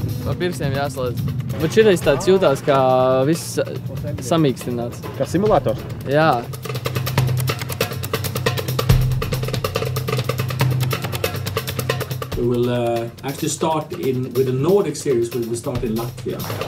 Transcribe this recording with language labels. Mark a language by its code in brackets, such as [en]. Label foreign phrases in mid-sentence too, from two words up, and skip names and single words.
[lv] Pa pirkstiem jāslēdz. Bet šitais tāds jūtās, kā viss samīkstināts. Kā simulators? Jā. [en] We will actually start with the Nordic series. We will start in Latvia.